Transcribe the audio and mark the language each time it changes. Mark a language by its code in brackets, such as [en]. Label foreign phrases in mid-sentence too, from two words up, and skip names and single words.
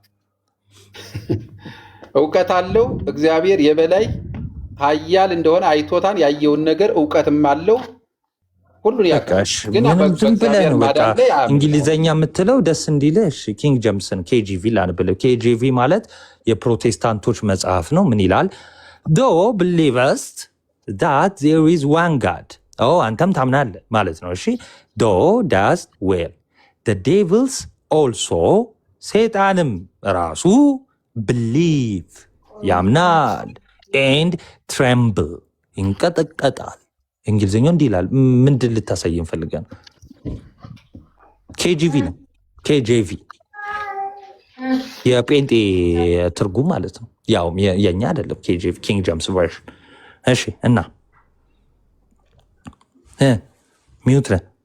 [am] እውቀት አለው እግዚአብሔር የበላይ ኃያል እንደሆነ አይቶታን ያየውን ነገር እውቀትም አለው ሁሉን ያውቃል። ግን ዝም ብለህ ነው በቃ እንግሊዘኛ የምትለው ደስ እንዲልህ። እሺ ኪንግ ጀምስን ኬጂቪ ላንብልህ። ኬጂቪ ማለት የፕሮቴስታንቶች መጽሐፍ ነው። ምን ይላል? [en] thou believest that there is one God. [am] አንተም ታምናለህ ማለት ነው። እሺ ዶ [en] does well the devils also [am] ሰይጣንም ራሱ believe ያምናል [en] and tremble [am] ይንቀጠቀጣል። እንግሊዝኛው እንዲህ ይላል። ምንድን ልታሳየን ፈልገን? ኬጂቪ ነው። ኬጂቪ የጴንጤ ትርጉም ማለት ነው። ያው የኛ አይደለም። ኬጂቪ ኪንግ ጀምስ ቨርዥን። እሺ እና ሚውት ነህ?